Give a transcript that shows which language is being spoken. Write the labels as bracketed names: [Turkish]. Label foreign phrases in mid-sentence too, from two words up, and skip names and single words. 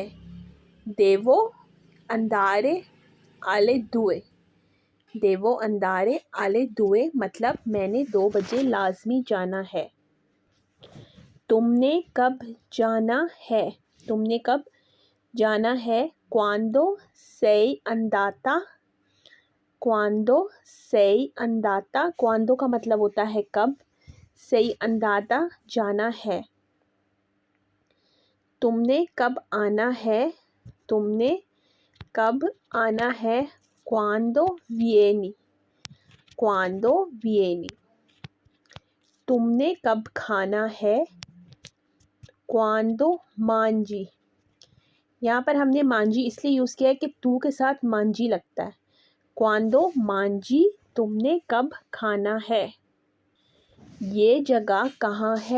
[Italian] devo andare alle due. devo andare alle due [Urdu] مطلب میں نے 2 بجے لازمی جانا ہے. تم نے کب جانا ہے. تم نے کب جانا ہے. [Italian] quando sei andata. quando sei andata. [Urdu] کوانڈو کا مطلب ہوتا ہے کب. [Italian] sei andata [Urdu] جانا ہے۔ تم نے کب آنا ہے. تم نے کب آنا ہے. [Italian] quando vieni. quando vieni. [Urdu] تم نے کب کھانا ہے. [Italian] quando mangi. [Urdu] یہاں پر ہم نے مانجی اس لیے یوز کیا ہے کہ تو کے ساتھ مانجی لگتا ہے. [Italian] quando mangi [Urdu] تم نے کب کھانا ہے. یہ جگہ کہاں ہے.